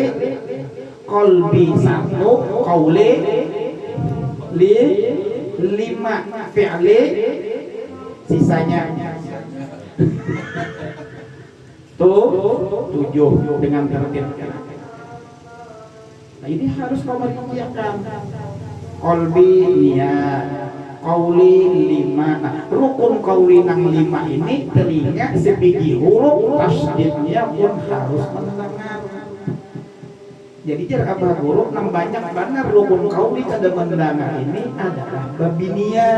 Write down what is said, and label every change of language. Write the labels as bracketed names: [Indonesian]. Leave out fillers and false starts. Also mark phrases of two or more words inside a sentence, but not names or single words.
[Indonesian] Qalbi 1, qauli 5, fi'li sisanya tuh 7 dengan tertib. Nah ini harus kau mengerjakan. Qalbi niat, qauli 5. Nah, rukun qauli nang 5 ini telinga sebiji huruf tasdidnya pun harus mendengar. [Banjar] Jadi jar abah guru nang banyak benar rukun qauli kada mendengar ini adalah babinian.